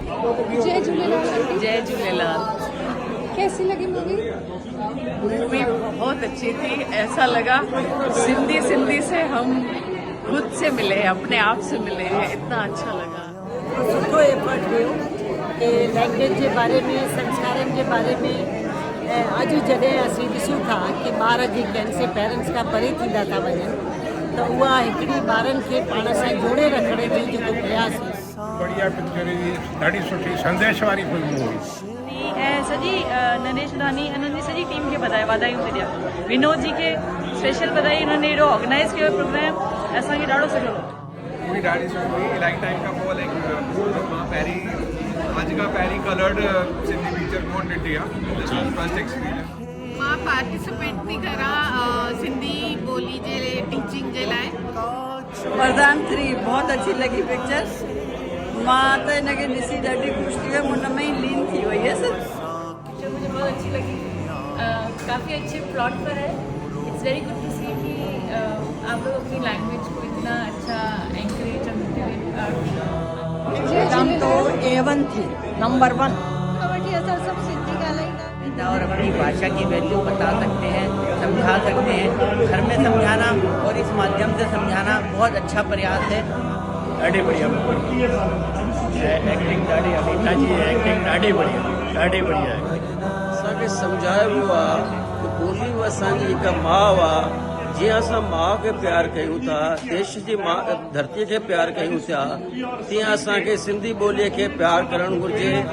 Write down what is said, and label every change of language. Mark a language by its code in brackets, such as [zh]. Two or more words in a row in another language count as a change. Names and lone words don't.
[hi] जय झूलेलाल। जय झूलेलाल। कैसी लगी मूवी? मूवी बहुत अच्छी थी। ऐसा लगा सिंधी से हम खुद से मिले हैं, अपने आप से मिले हैं। इतना अच्छा लगा। [sd] सुठो एफर्ट हुयो कि लैंग्वेज [hi] के बारे में, [sd] संस्कारन [hi] के बारे में [sd] अज जॾहिं असीं ॾिसूं था कि ॿार जेके से पेरेंट्स खां परे थींदा था वञनि, त उहा हिकिड़ी ॿारनि खे पाण सां जोड़े रखण जो जेको प्रयास हो। बढ़िया पिक्चर जी, ॾाढी सुठी संदेश वारी फिल्म हुई। सॼी नरेश दानी उन्हनि जी सॼी टीम खे वाधायूं थी ॾियां। विनोद जी खे स्पेशल बधाई, उन्होंने एॾो ऑर्गेनाइज़ कयो प्रोग्राम, असांखे ॾाढो सुठो लॻो। मूवी ॾाढी सुठी हुई। इलाही टाइम खां पोइ मां अॼु खां पहिरीं कलर्ड सिंधी पिक्चर कोन ॾिठी आहे। [en] First experience. [sd] मां पार्टिसिपेट थी करां सिंधी ॿोली जे टीचिंग जे लाइ। [hi] वरदान 3 बहुत अच्छी लगी पिक्चर। [sd] मां त हिनखे ॾिसी ॾाढी ख़ुशि थी वियमि, हुन में ई लीन थी वई हुयसि। [hi] पिक्चर मुझे बहुत अच्छी लगी। काफ़ी अच्छे प्लॉट पर है। [en] It's very good to see [hi] कि आप लोग अपनी लैंग्वेज को इतना अच्छा एंकरेज करते हुए। एकदम तो A1 थी, नंबर 1। [sd] सब सिंधी ॻाल्हाईंदा [hi] और अपनी भाषा की वैल्यू बता सकते हैं, समझा सकते हैं। घर में समझाना और इस माध्यम से समझाना बहुत अच्छा प्रयास है। [sd] ॾाढी बढ़िया एक्टिंग, ॾाढी अनीता जी एक्टिंग ॾाढी बढ़िया आहे। असांखे सम्झायो वियो आहे कि ॿोली असांजी हिकु माउ आहे। जीअं असां माउ खे प्यारु कयूं था, देश जी धरतीअ खे प्यारु कयूं था, तीअं असांखे सिंधी ॿोलीअ खे प्यारु करणु घुरिजे।